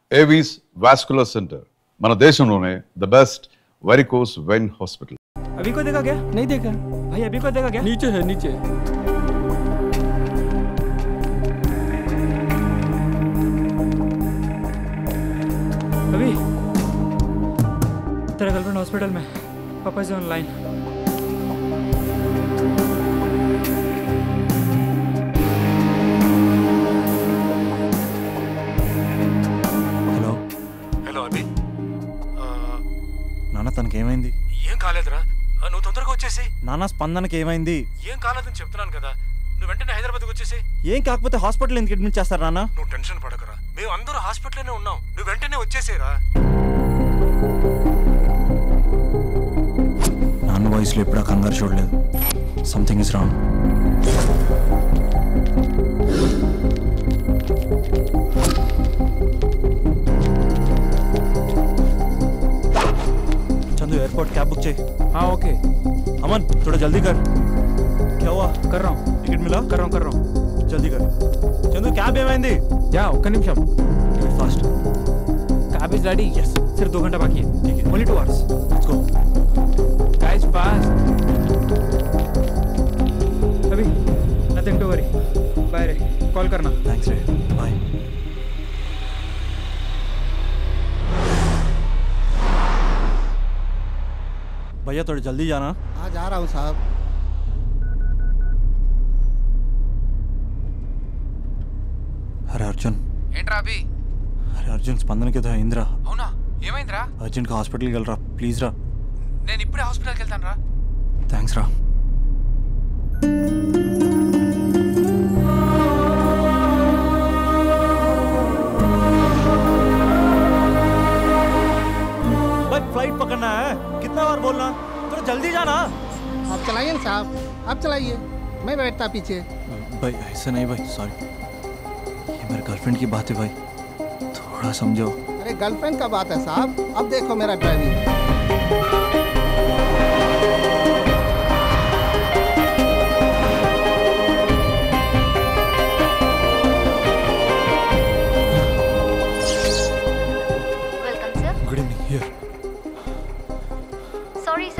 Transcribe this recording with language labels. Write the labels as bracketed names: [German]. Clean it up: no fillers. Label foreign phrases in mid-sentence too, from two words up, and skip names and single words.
[Telugu] ఏవీస్ వాస్కులర్ సెంటర్ మన దేశంలోనే [English] the best varicose vein hospital. [Hindi] अभी को देखा क्या? नहीं देखा भाई, अभी को देखा क्या? नीचे है नीचे। अभी तेरा गर्लफ्रेंड हॉस्पिटल में, पापा से ऑनलाइन। [Telugu] హలో హలో అభి, నాన్న తనకి ఏమైంది? ఏం కాలేదురా, నువ్వు తొందరగా వచ్చేసి. నాన్న స్పందనకి ఏమైంది? ఏం కాలేదని చెప్తున్నాను కదా, నువ్వు వెంటనే హైదరాబాద్కి వచ్చేసి. ఏం కాకపోతే హాస్పిటల్ ఎందుకు అడ్మిట్ చేస్తారు నాన్న? నువ్వు టెన్షన్ పడకరా, మేము అందరూ హాస్పిటల్లోనే ఉన్నాం, నువ్వు వెంటనే వచ్చేసేరా. నాన్న వాయిస్లో ఎప్పుడా కంగారు చూడలేదు. [English] Something is wrong. [Hindi] चंदू एयरपोर्ट कैब बुक चाहिए। हाँ ओके। अमन थोड़ा जल्दी कर। क्या हुआ? कर रहा हूँ। टिकट मिला? कर रहा हूँ। जल्दी कर। चंदू कैब ఏమైంది? [Telugu] या ఒక్క నిమిషం। [Hindi] फास्ट। [English] Cab is ready. [Hindi] यस। सिर्फ 2 घंटा बाकी है। ठीक है। [English] Only 2 hours. Let's go. Guys fast. अभी nothing to worry. [Hindi] बाय रे, कॉल करना। थैंक्स रे, बाय। भैया थोड़ा जल्दी जाना। हाँ जा रहा हूँ साहब। अरे अर्जुन। [Telugu] ఏంట్రా అభి? अरे अर्जुन స్పందనకి ఏదో అయిందిరా. అవునా? ఏమైందిరా? అర్జెంట్గా హాస్పిటల్కి వెళ్ళరా ప్లీజ్ రా. నేను ఇప్పుడే హాస్పిటల్కి వెళ్తాను రా. థ్యాంక్స్ రా. [Hindi] फ्लाइट पकड़ना है, कितना बार बोलना? थोड़ा जल्दी जाना। आप चलाइए ना साहब, आप चलाइए, मैं बैठता पीछे। भाई ऐसा नहीं भाई, सॉरी, ये मेरे गर्लफ्रेंड की बात है भाई, थोड़ा समझो। अरे गर्लफ्रेंड का बात है साहब, अब देखो मेरा ड्राइविंग। [English] Welcome, sir. Good evening. Here. Sorry, sir.